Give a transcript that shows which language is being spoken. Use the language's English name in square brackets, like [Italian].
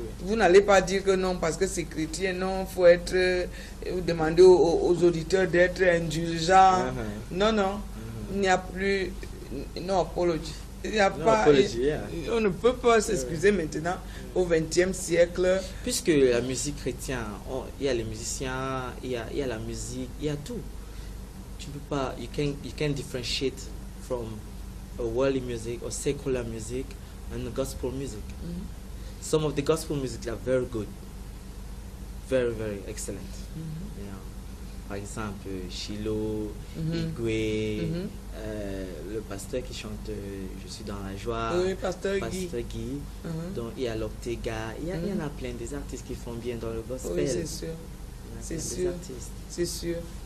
[French] Vous n'allez pas dire que non, parce que c'est chrétien, non, il faut être, vous demandez aux auditeurs d'être indulgents. Non, il n'y a plus, non apologie. Il n'y a pas, on ne peut pas s'excuser maintenant au XXe siècle. Puisque la musique chrétienne, il y a les musiciens, il y a la musique, il y a tout. Tu peux pas, [English] you can differentiate from a worldly music or secular music and gospel music. Some of the gospel music are very good, very, very excellent. You know, [French] par exemple, Shiloh, Igwe, le pasteur qui chante Je suis dans la joie, oui, pasteur Guy. Donc il y a l'Ortega, il y en a plein des artistes qui font bien dans le gospel. Oui, c'est sûr. C'est sûr.